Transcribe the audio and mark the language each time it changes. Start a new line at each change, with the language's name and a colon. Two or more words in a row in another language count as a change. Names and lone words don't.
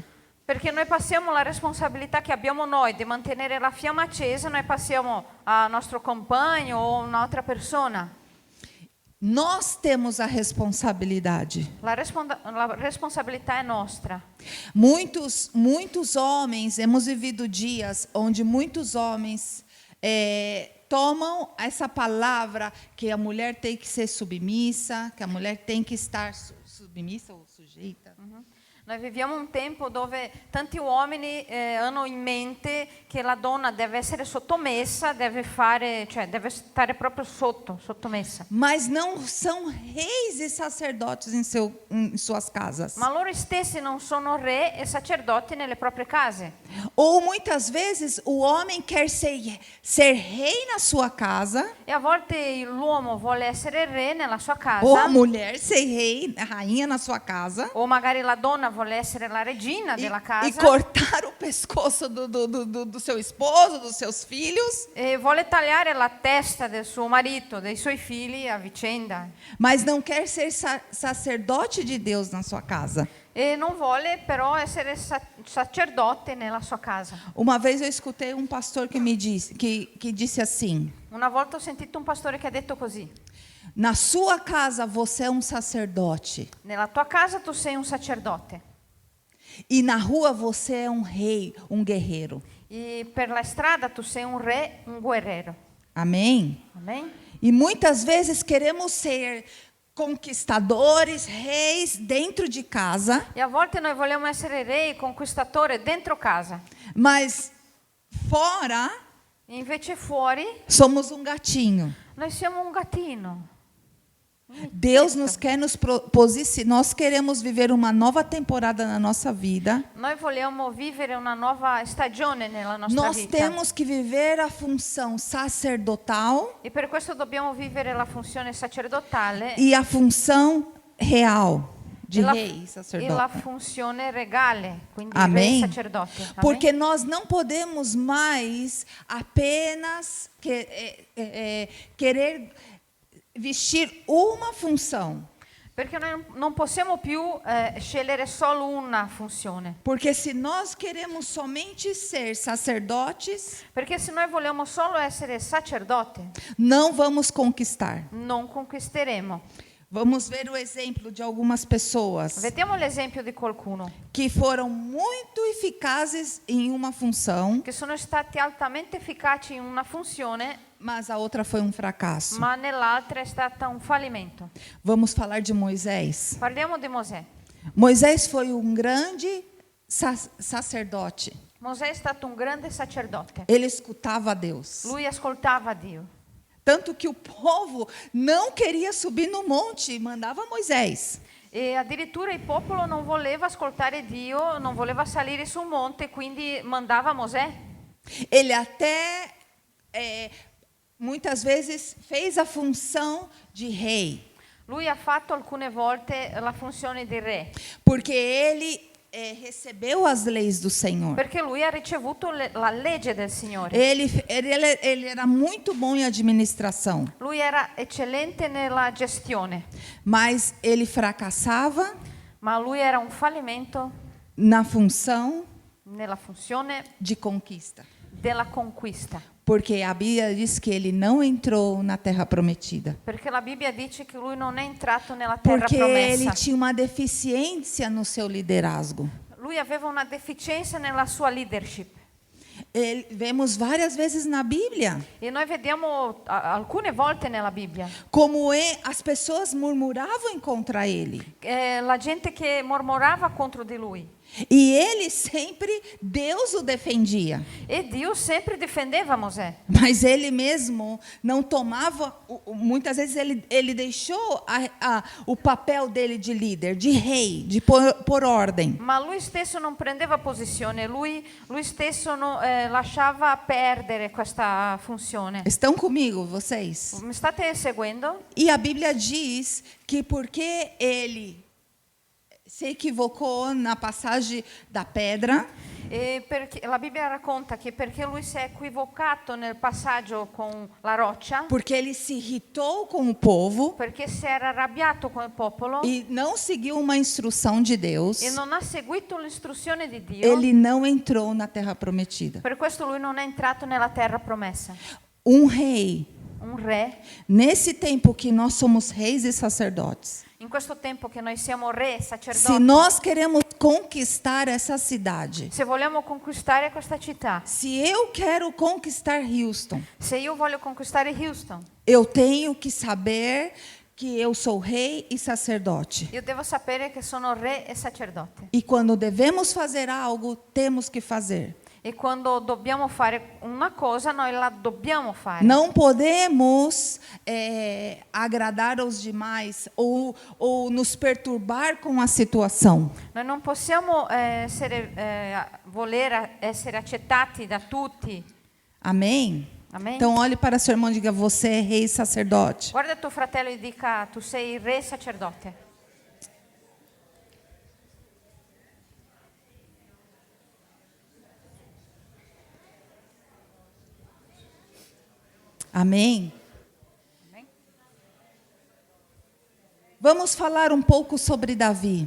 Italian: Perché noi passiamo la responsabilità che abbiamo noi di mantenere la fiamma accesa, noi passiamo al nostro compagno o un'altra persona.
Portuguese: Nós temos a responsabilidade.
Italian: La responsabilità è nostra.
Portuguese: Muitos homens,
Spanish: hemos vivido
Portuguese: dias onde muitos homens tomam essa palavra que a mulher tem que ser submissa, que a mulher tem que estar submissa ou sujeita. Mhm.
Italian: Noi viviamo un tempo dove tanti uomini hanno in mente che la donna deve essere sottomessa, deve stare proprio sottomessa.
Portuguese: Mas não são reis e sacerdotes em suas casas.
Italian: Ma loro stessi non sono re e sacerdoti nelle proprie case.
Portuguese: Ou muitas vezes o homem quer ser rei na sua casa,
Italian: E a volte l'uomo vuole essere re nella sua casa.
Portuguese: ou a mulher ser rei, rainha na sua casa.
Italian: O magari la donna vuole essere la regina della E casa
Portuguese: cortar o pescoço do seu esposo, dos seus filhos,
Italian: e vuole tagliare la testa del suo marito, dei suoi figli a vicenda.
Portuguese: mas não quer ser sacerdote de Deus na sua casa.
Italian: E non vuole però essere sacerdote nella sua casa.
Portuguese: Uma vez eu escutei um pastor que me disse que disse assim:
Italian: Una volta ho sentito un pastore che ha detto così:
Portuguese: na sua casa você é um sacerdote
Italian: nella tua casa tu sei un sacerdote
Portuguese: e na rua você é um rei, um guerreiro.
Italian: e per la strada tu sei un re, un guerriero.
Portuguese: Amém?
Italian: Amen?
Portuguese: E muitas vezes queremos ser conquistadores, reis dentro de casa,
Italian: E a volte noi vogliamo essere re, conquistatore dentro casa.
Portuguese: mas fora
Italian: E invece fuori
Portuguese: somos um gatinho.
Italian: noi siamo un gattino.
Portuguese: Deus nos quer nos posicionar. Nós queremos viver uma nova temporada na nossa vida.
Italian: Noi vogliamo vivere una nuova stagione nella nostra
Portuguese: Nós
Italian: vita.
Portuguese: temos que viver a função sacerdotal
Italian: E per questo dobbiamo vivere la funzione sacerdotale
Portuguese: e a função real de
Italian: e la,
Portuguese: rei e
Italian: e la
Portuguese: sacerdote.
Italian: funzione regale, quindi
Portuguese: Amém?
Italian: re e sacerdote. Amen?
Portuguese: Porque nós não podemos mais apenas querer vestir uma função.
Italian: Perché noi non possiamo più scegliere solo una funzione.
Portuguese: Porque se nós queremos somente ser sacerdotes,
Italian: Perché se noi vogliamo solo essere sacerdote,
Portuguese: não vamos conquistar.
Italian: non conquisteremo.
Portuguese: Vamos ver o exemplo de algumas pessoas
Italian: Vediamo l'esempio di qualcuno
Portuguese: que foram muito eficazes em uma função,
Italian: che sono stati altamente efficaci in una funzione,
Portuguese: mas a outra foi um fracasso.
Italian: ma nell'altra è stata un fallimento.
Portuguese: Vamos falar de Moisés.
Italian: Parliamo di Mosè.
Portuguese: Moisés foi um grande sacerdote.
Italian: Mosè è stato un grande sacerdote.
Portuguese: Ele escutava a Deus.
Italian: Lui ascoltava Dio.
Portuguese: Tanto que o povo não queria subir no monte e mandava Moisés.
Italian: E addirittura il popolo non voleva ascoltare Dio, non voleva salire sul monte, quindi mandava Mosè.
Portuguese: Ele até, muitas vezes, fez a função de rei.
Italian: Lui ha fatto alcune volte la funzione di re,
Portuguese: Porque ele recebeu as leis do Senhor.
Italian: perché lui ha ricevuto la legge del Signore.
Portuguese: Ele era muito bom em administração,
Italian: Lui era eccellente nella gestione,
Portuguese: mas ele fracassava
Italian: ma lui era un fallimento
Portuguese: na função
Italian: nella funzione
Portuguese: de conquista.
Italian: della conquista.
Portuguese: Porque a Bíblia diz que ele não entrou na terra prometida.
Italian: Perché la Bibbia dice che lui non è entrato nella terra
Portuguese: Porque ele
Italian: promessa.
Portuguese: tinha uma deficiência no seu liderazgo.
Italian: Lui aveva una deficienza nella sua leadership.
Portuguese: Vemos várias vezes na Bíblia
Italian: E noi vediamo alcune volte nella Bibbia
Portuguese: como as pessoas murmuravam contra ele.
Italian: la gente che mormorava contro di lui.
Portuguese: E ele sempre, Deus o defendia.
Italian: E Dio sempre difendeva Mosè.
Portuguese: Mas ele mesmo não tomava, muitas vezes ele deixou o papel dele de líder, de rei, de pôr ordem.
Italian: Ma lui stesso non prendeva posizione, lui stesso lasciava perdere questa funzione.
Portuguese: Estão comigo, vocês?
Italian: Mi state seguendo?
Portuguese: E a Bíblia diz que porque ele se equivocou na passagem da pedra,
Italian: E perché, la Bibbia racconta che perché lui si è equivocato nel passaggio con la roccia,
Portuguese: porque ele se irritou com o povo
Italian: perché si era arrabbiato con il popolo
Portuguese: e não seguiu uma instrução de Deus,
Italian: e non ha seguito l'istruzione di Dio,
Portuguese: ele não entrou na terra prometida.
Italian: per questo lui non è entrato nella terra promessa.
Portuguese: Um rei,
Italian: Un re,
Portuguese: nesse tempo que nós somos reis e sacerdotes,
Italian: in questo tempo che noi siamo re,
Portuguese: se
Italian: sacerdoti,
Portuguese: nós queremos conquistar essa cidade,
Italian: se vogliamo conquistare questa città,
Portuguese: se eu quero conquistar Houston,
Italian: se io voglio conquistare Houston,
Portuguese: eu tenho que saber que eu sou rei e sacerdote.
Italian: Io devo sapere che sono re e sacerdote.
Portuguese: E quando devemos fazer algo, temos que fazer.
Italian: E quando dobbiamo fare una cosa, noi la dobbiamo fare.
Portuguese: Não podemos agradar aos demais ou nos perturbar com a situação.
Italian: Noi non possiamo voler essere accettati da tutti.
Portuguese: Amém?
Italian: Amen?
Portuguese: Então olhe para seu irmão e diga: você é rei e sacerdote.
Italian: Guarda tuo fratello e dica: tu sei il re sacerdote.
Portuguese: Amém?
Italian: Amen?
Portuguese: Vamos falar um pouco sobre Davi.